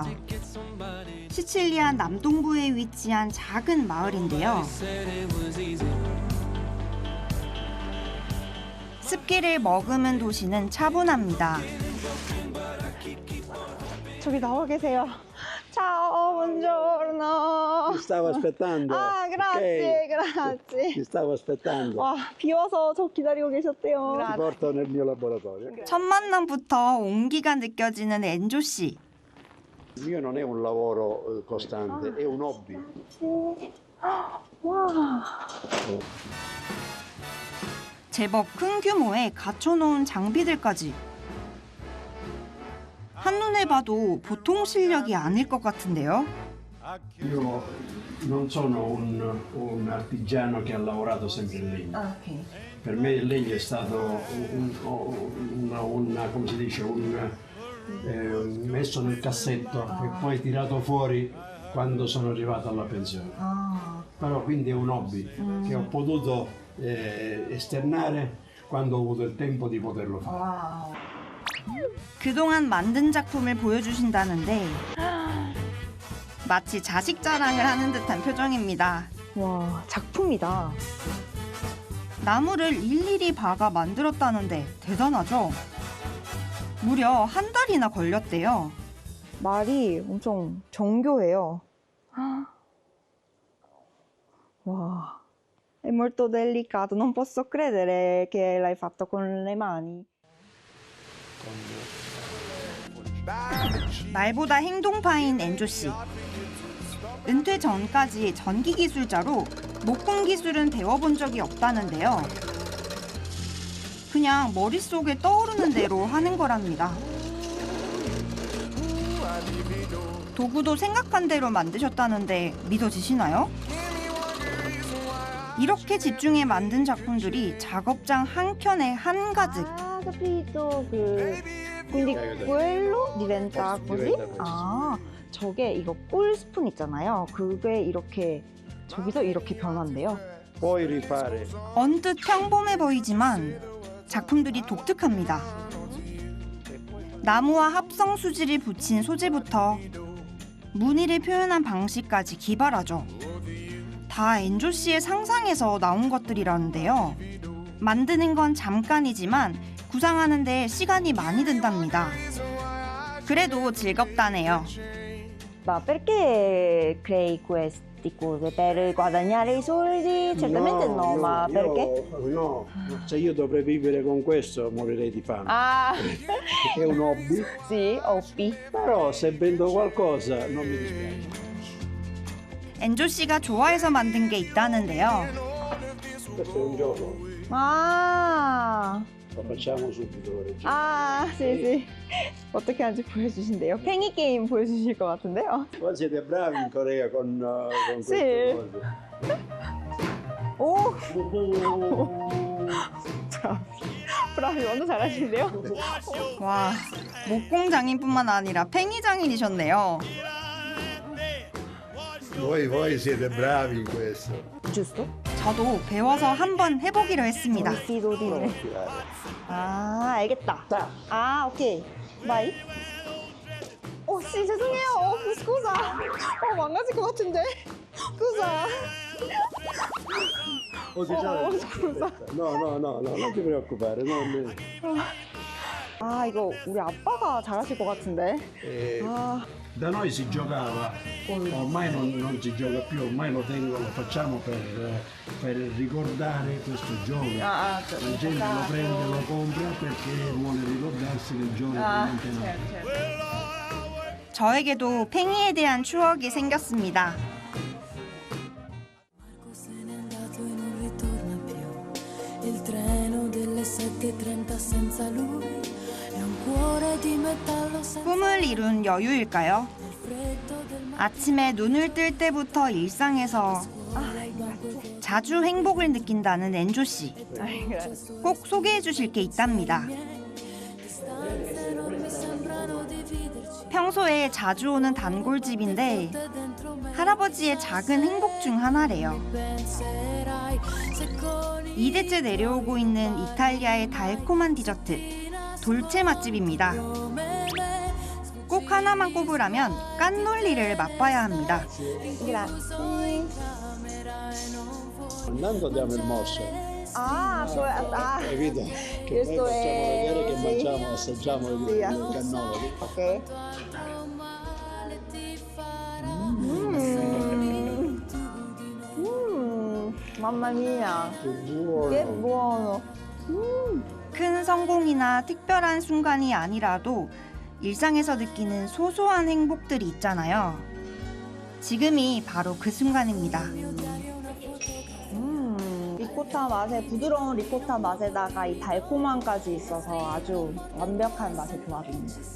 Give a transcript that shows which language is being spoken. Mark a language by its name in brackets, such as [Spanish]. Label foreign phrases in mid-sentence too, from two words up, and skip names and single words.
[Korean] 시칠리아 남동부에 위치한 작은 마을인데요. 습기를 머금은 도시는 차분합니다. 저기 나와 계세요. [Italian] Ciao, buongiorno. Ti stavo aspettando. 아, grazie, Ok. grazie. Ti stavo aspettando. [Korean] 와, 비 와서 저 기다리고 계셨대요. [Italian] Ti porto nel mio laboratorio. [Korean] 첫 만남부터 온기가 느껴지는 엔조 씨. [Italian] Il mio non è un lavoro costante, è un hobby. [Korean] 와. 제법 큰 규모의 갖춰놓은 장비들까지. 한눈에 봐도 보통 실력이 아닐 것 같은데요. [Italian] Io non sono un artigiano che ha lavorato sempre in legno. Per me il legno è stato come si dice, messo nel cassetto e poi tirato fuori quando sono arrivato alla pensione. Però quindi è un hobby che ho potuto esternare quando ho avuto il tempo di poterlo fare. [Korean] 그동안 만든 작품을 보여주신다는데 마치 자식 자랑을 하는 듯한 표정입니다. 와, 작품이다. 나무를 일일이 박아 만들었다는데 대단하죠? 무려 한 달이나 걸렸대요. 말이 엄청 정교해요. 와, [Italian] è molto delicato, non posso credere che l'hai fatto con le mani. [Korean] 말보다 행동파인 엔조 씨. 은퇴 전까지 전기 기술자로 목공 기술은 배워본 적이 없다는데요. 그냥 머릿속에 떠오르는 대로 하는 거랍니다. 도구도 생각한 대로 만드셨다는데 믿어지시나요? 이렇게 집중해 만든 작품들이 작업장 한켠에 한가득. 아, [Italian] capito. Quindi quello diventa così? [Korean] 아, 저게 이거 볼 스푼 있잖아요. 그게 이렇게 저기서 이렇게 변한대요. [Italian] Puoi rifare. [Korean] 언뜻 평범해 보이지만 작품들이 독특합니다. 나무와 합성 수지를 붙인 소재부터 무늬를 표현한 방식까지 기발하죠. 다 엔조 씨의 상상에서 나온 것들이라는데요. 만드는 건 잠깐이지만 구상하는 데 시간이 많이 든답니다. 그래도 즐겁다네요. [Italian] Ma perché crei questi cose? Per guadagnare i soldi? Certamente no, ma perché? No, se io dovrei vivere con questo morirei di fame. Ah, È un hobby, sì, hobby. però se vendo qualcosa non mi dispiace. [Korean] 엔조 씨가 좋아해서 만든 게 있다는데요. [Italian] Questo è un gioco, [Korean] 아, [Italian] lo facciamo subito. ora. 아, sì, sì. [Korean] 어떻게 하는지 보여주신대요. 팽이 게임 보여주실 것 같은데요. [Italian] Voi siete bravi in Corea con Sì. queste cose. [Korean] 오! 브라비 완전 잘하시는데요? 와, 목공 장인뿐만 아니라 팽이 장인이셨네요. [Italian] Voi siete bravi in questo. Giusto? [Korean] 저도 배워서 한번 해보기로 했습니다. 디도디네. 아, 알겠다. 아, [English] okay. bye. [Korean] 씨, 죄송해요. 스쿠사. 망가질 것 같은데. 스쿠사. [Italian] Scusa. No, non ti preoccupare. [Korean] 아, 이거 우리 아빠가 잘하실 것 같은데. 아. [Italian] Da noi si giocava, ormai non si gioca più, ormai lo facciamo per ricordare questo gioco. La gente lo prende, lo compra perché vuole ricordarsi del gioco. [Korean] 저에게도 팽이에 대한 추억이 생겼습니다. [Italian] Il treno delle 7:30 senza lui è un cuore di metallo senza [Korean] 꿈을 이룬 여유일까요? 아침에 눈을 뜰 때부터 일상에서 자주 행복을 느낀다는 엔조 씨. 꼭 소개해 주실 게 있답니다. 평소에 자주 오는 단골집인데 할아버지의 작은 행복 중 하나래요. 2대째 내려오고 있는 이탈리아의 달콤한 디저트, 돌체 맛집입니다. 꼭 하나만 꼽으라면 깐놀리를 맛봐야 합니다. [Italian] Andando diamo il morso. Ah, Capito? Che poi facciamo vedere che mangiamo, assaggiamo il cannolo. Ok. Mamma mia. Che buono. [Korean] 큰 성공이나 특별한 순간이 아니라도 일상에서 느끼는 소소한 행복들이 있잖아요. 지금이 바로 그 순간입니다. 리코타 맛에 부드러운 리코타 맛에다가 이 달콤함까지 있어서 아주 완벽한 맛의 조합입니다.